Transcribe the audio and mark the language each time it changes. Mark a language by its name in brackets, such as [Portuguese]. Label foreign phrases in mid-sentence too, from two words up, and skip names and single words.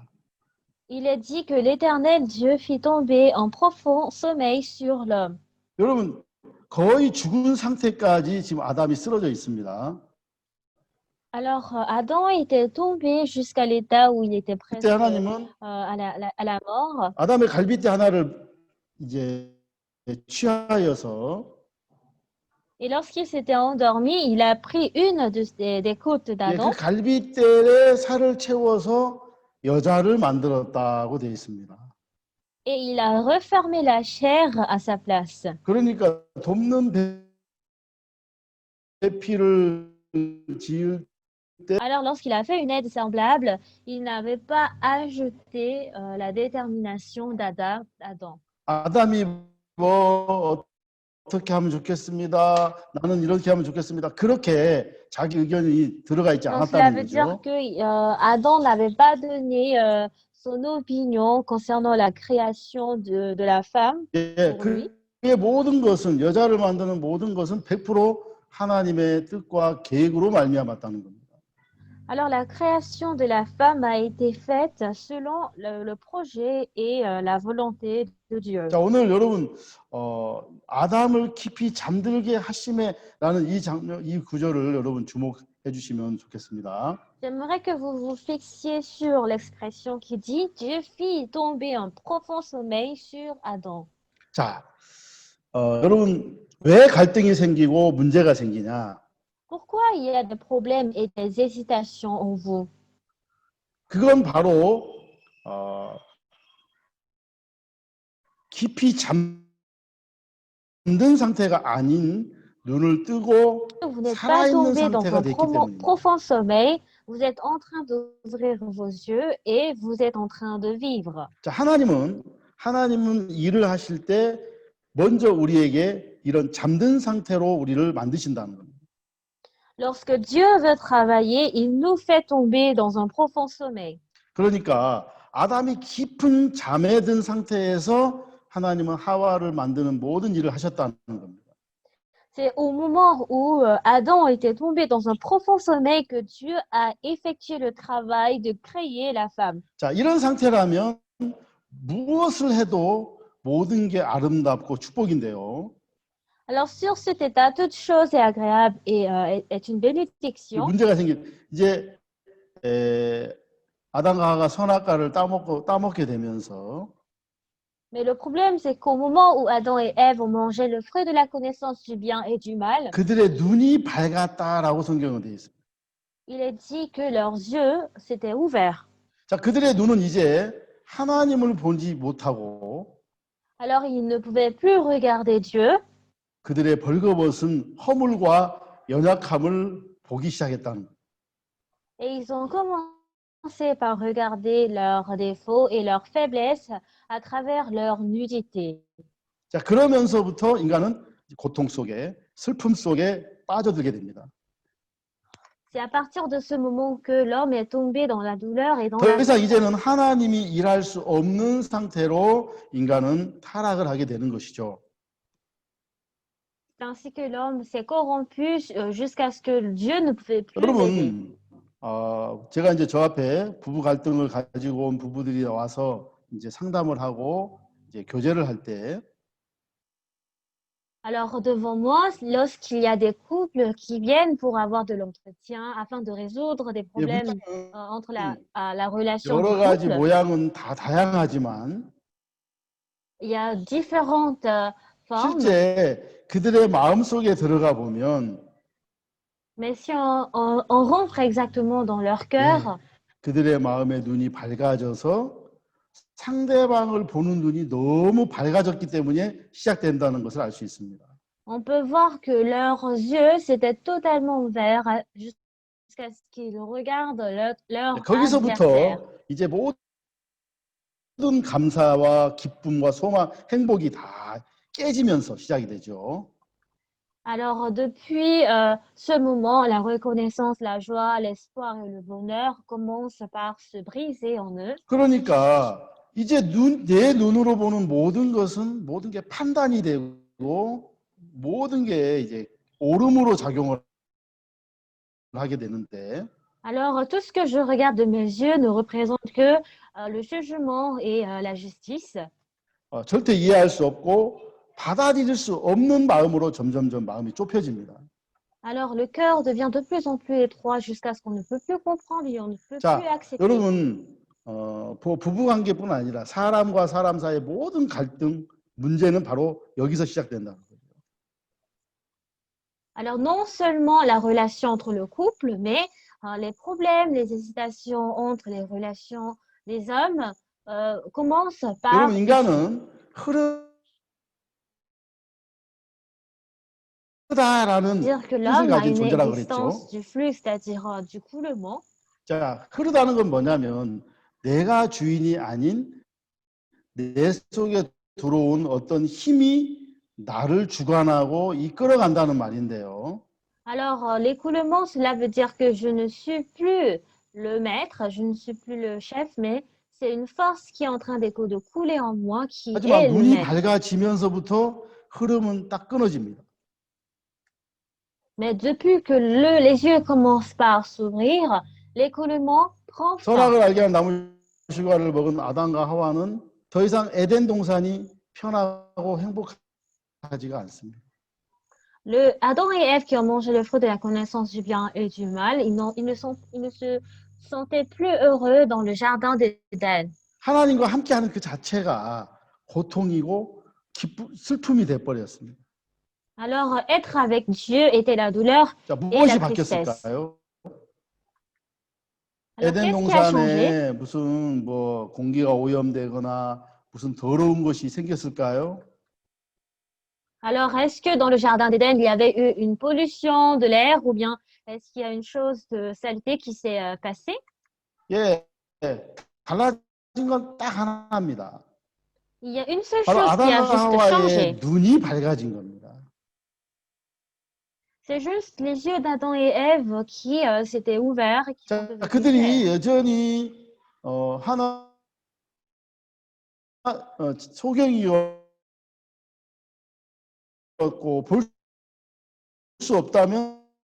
[French] il est dit que l'Éternel Dieu fit tomber un profond sommeil sur l'homme. [Korean] 여러분 거의 죽은 상태까지 지금 아담이 쓰러져 있습니다. [French] Alors Adam était tombé jusqu'à l'état où il était [Korean] 그때 [French] presque [Korean] 하나님은 [French] à la mort. [Korean] 아담의 갈빗대 하나를 이제 취하여서 [French] Et lorsqu'il s'était endormi, il a pris une des côtes [Korean] 그 [French] d'Adam [Korean] 갈빗대에 살을 채워서 여자를 만들었다고 되어 있습니다. [French] et il a refermé la chair à sa place. [Korean] 그러니까 돕는 배필을 지을 [French] Alors lorsqu'il a fait une aide semblable, il n'avait pas ajouté la détermination d'Adam. [Korean] 아담이 뭐 어떻게 하면 좋겠습니다. 나는 이렇게 하면 좋겠습니다. 그렇게 자기 의견이 들어가 있지 [French] Donc cela [Korean] 않았다는 [French] veut dire [Korean] 거죠. [French] que Adam n'avait pas donné son opinion concernant la création de la femme [Korean] 예, [French] pour lui. [Korean] 그의 모든 것은 여자를 만드는 모든 것은 100% 하나님의 뜻과 계획으로 말미암았다는 겁니다. [French] Alors la création de la femme a été faite selon le projet et la volonté de Dieu. [Korean] 자, 오늘 여러분 아담을 깊이 잠들게 하심에라는 이 장면, 이 구절을 여러분 주목해 주시면 좋겠습니다. [French] J'aimerais que vous vous fixiez sur l'expression qui dit Dieu fit tomber un profond sommeil sur Adam. [Korean] 자, 여러분 왜 갈등이 생기고 문제가 생기냐? [French] Pourquoi il y a des problèmes et des hésitations en vous? [Korean] 그건 바로 깊이 잠든 상태가 아닌 눈을 뜨고 [French] Vous n'êtes pas [Korean] 살아있는 [French] tombé dans [Korean] 상태가 [French] un [Korean] 됐기 때문입니다. [French] profond sommeil, vous êtes en train d'ouvrir vos yeux et vous êtes en train de vivre. [Korean] 자, 하나님은 일을 하실 때 먼저 우리에게 이런 잠든 상태로 우리를 만드신다는 겁니다. [French] Lorsque Dieu veut travailler, il nous fait tomber dans un profond sommeil. [Korean] 그러니까 아담이 깊은 잠에 든 상태에서 하나님은 하와를 만드는 모든 일을 하셨다는 겁니다. [French] C'est au moment où Adam était tombé dans un profond sommeil que Dieu a effectué le travail de créer la femme. [Korean] 자, 이런 상태라면 무엇을 해도 모든 게 아름답고 축복인데요. [French] Alors sur cet état, toute chose est agréable et est une bénédiction. [Korean] 문제가 이제 아담과 하와가 선악과를 따먹게 되면서 [French] Mais le problème, c'est qu'au moment où Adam et Ève ont mangé le fruit de la connaissance du bien et du mal, [Korean] 그들의 눈이 밝았다라고 성경은 되어 있습니다. [French] il est dit que leurs yeux s'étaient ouverts. [Korean] 자, 그들의 눈은 이제 하나님을 보지 못하고 [French] Alors ils ne pouvaient plus regarder Dieu. [Korean] 그들의 벌거벗은 허물과 연약함을 보기 시작했다는 거예요. [French] Et ils ont commencé par regarder leurs défauts et leurs faiblesses à travers leur nudité. [Korean] 자, 그러면서부터 인간은 고통 속에 슬픔 속에 빠져들게 됩니다. [French] C'est à partir de ce moment que l'homme est tombé dans la douleur et dans [Korean] 더 [French] la [Korean] 이상 이제는 하나님이 일할 수 없는 상태로 인간은 타락을 하게 되는 것이죠. [French] C'est ainsi que l'homme s'est corrompu jusqu'à ce que Dieu ne pouvait plus l'aider. [Korean] 여러분, 제가 이제 저 앞에 부부 갈등을 가지고 온 부부들이 와서 이제 상담을 하고 이제 교제를 할 때 [French] Alors devant moi, lorsqu'il y a des couples qui viennent pour avoir de l'entretien afin de résoudre des problèmes entre la relation du [Korean] 여러 가지 [French] couple, [Korean] 모양은 다 다양하지만 [French] il y a différentes formes. [Korean] 실제 그들의 마음속에 들어가 보면 [French] Mais si on rentre exactement dans leur cœur, [Korean] 그들의 마음의 눈이 밝아져서 상대방을 보는 눈이 너무 밝아졌기 때문에 시작된다는 것을 알 수 있습니다. [French] on peut voir que leurs yeux s'étaient totalement ouverts jusqu'à ce qu'ils regardent leur adversaire. [Korean] 거기서부터 이제 모든 감사와 기쁨과 소망, 행복이 다 깨지면서 시작이 되죠. [French] Alors, depuis ce moment, la reconnaissance, la joie, l'espoir et le bonheur commencent par se briser en eux. [Korean] 그러니까 이제 내 눈으로 보는 모든 것은 모든 게 판단이 되고 모든 게 이제 옳음으로 작용을 하게 되는데 [French] Alors, tout ce que je regarde de mes yeux ne représente que le jugement et la justice. [Korean] 절대 이해할 수 없고 받아들일 수 없는 마음으로 점점점 마음이 좁혀집니다. [French] Alors, le cœur devient de plus en plus étroit jusqu'à ce qu'on ne peut plus comprendre et on ne peut plus [Korean] 자, [French] accepter. [Korean] 여러분 부부관계뿐 아니라 사람과 사람 사이의 모든 갈등, 문제는 바로 여기서 시작된다는 거죠. [French] Alors, non seulement la relation entre le couple, mais les problèmes, les hésitations entre les relations des hommes commencent par [Korean] 여러분 [French] ici. [Korean] 인간은 흐르다라는 [French] Dire que [Korean] 뜻을 [French] l'homme a [Korean] 가진 [French] une [Korean] 존재라고 [French] existence [Korean] 그랬죠. [French] du flux, c'est-à-dire du coulement. [Korean] 자, 흐르다는 건 뭐냐면 내가 주인이 아닌 내 속에 들어온 어떤 힘이 나를 주관하고 이끌어간다는 말인데요. [French] Alors, l'écoulement, cela veut dire que je ne suis plus le maître, je ne suis plus le chef, mais c'est une force qui est en train de couler en moi, qui [Korean] 하지만 [French] est le [Korean] 눈이 [French] maître. [Korean] 밝아지면서부터 흐름은 딱 끊어집니다. [French] Mais depuis que les yeux commencent par s'ouvrir, l'écoulement prend fin. [Korean] 선악을 알게 한 나무 실과를 먹은 아담과 하와는 더 이상 에덴 동산이 편하고 행복하지가 않습니다. [French] Adam et Ève qui ont mangé le fruit de la connaissance du bien et du mal, ils ne se sentaient plus heureux dans le jardin d'Éden. [Korean] 하나님과 함께하는 그 자체가 고통이고 슬픔이 돼버렸습니다. [French] Alors, être avec Dieu était la douleur [Korean] 자, [French] et [Korean] 무엇이 [French] la tristesse. [Korean] 바뀌었을까요? [French] Alors, [Korean] 에덴 [French] qu'est-ce qui a changé? [Korean] 동산에 무슨 뭐 공기가 오염되거나 무슨 더러운 것이 생겼을까요? [French] Alors, est-ce que dans le jardin d'Éden, il y avait eu une pollution de l'air ou bien est-ce qu'il y a une chose de saleté qui s'est passée? [Korean] 예, 달라진 건 딱 하나입니다. [French] Il y a une seule [Korean] 바로 [French] chose qui a [Korean] 아담과 [French] juste changé. [Korean] 하와의 눈이 밝아진 겁니다. [French] C'est juste les yeux d'Adam et Ève qui s'étaient ouverts et qui sont [Korean] 자, [French] devenus [Korean] 그들이 [French] clairs. [Korean] 여전히 소경이었고 볼 수 없다면